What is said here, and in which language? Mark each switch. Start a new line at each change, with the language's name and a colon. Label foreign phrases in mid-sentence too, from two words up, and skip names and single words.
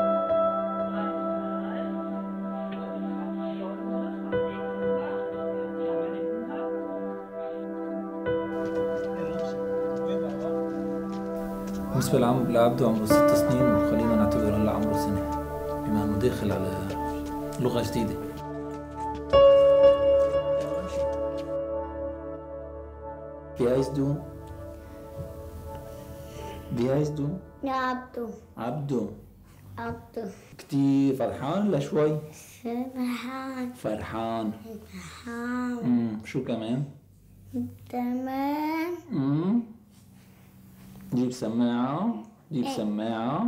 Arabic: بالنسبة لعبده عمره 6 سنين، وخلينا نعتبر هلا عمره سنة، بما انه داخل على لغة جديدة.
German: Wie heißt du? Wie heißt du?
Arabic: يا عبدو. عبدو. عبدو. كتير فرحان ولا شوي؟ فرحان. فرحان. فرحان. شو كمان؟ تمام. جيب سماعة. جيب سماعة.